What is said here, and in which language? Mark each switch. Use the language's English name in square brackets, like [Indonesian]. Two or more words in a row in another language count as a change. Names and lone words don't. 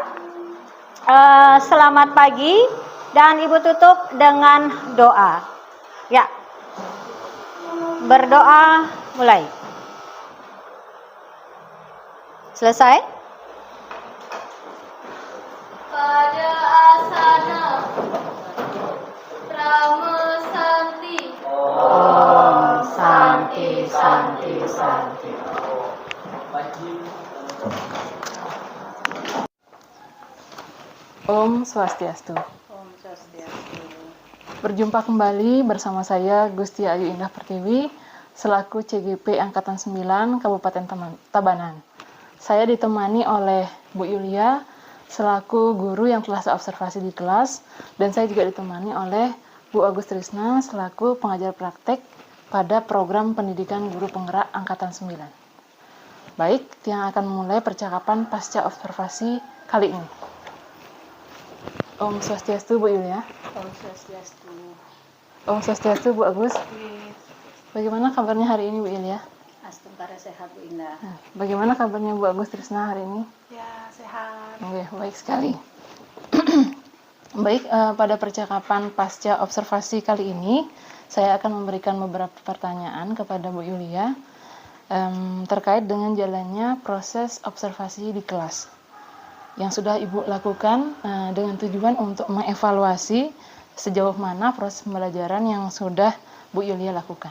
[Indonesian] Selamat pagi dan Ibu tutup dengan doa. Ya. Berdoa mulai. Selesai? Pada asana Brahma Santi. [Sanskrit] Om Santi Santi Santi. Om Swastiastu. Om Swastiastu. [Indonesian] Berjumpa kembali bersama saya Gusti Ayu Indah Pertiwi selaku CGP Angkatan 9 Kabupaten Tabanan. Saya ditemani oleh Bu Yulia selaku guru yang telah saya observasi di kelas, dan saya juga ditemani oleh Bu Agus Trisna selaku pengajar praktek pada program pendidikan guru penggerak Angkatan 9. Baik, yang akan memulai percakapan pasca observasi kali ini. [Sanskrit] Om Swastiastu Bu Yulia. Om Swastiastu. Om Swastiastu Bu Agus. [Indonesian] Bagaimana kabarnya hari ini Bu Yulia? Astungkara sehat Bu Indah. Bagaimana kabarnya Bu Agus Trisna hari ini? Ya, sehat. Oke, baik sekali. Baik, pada percakapan pasca observasi kali ini, saya akan memberikan beberapa pertanyaan kepada Bu Yulia terkait dengan jalannya proses observasi di kelas yang sudah Ibu lakukan dengan tujuan untuk mengevaluasi sejauh mana proses pembelajaran yang sudah Bu Yulia lakukan.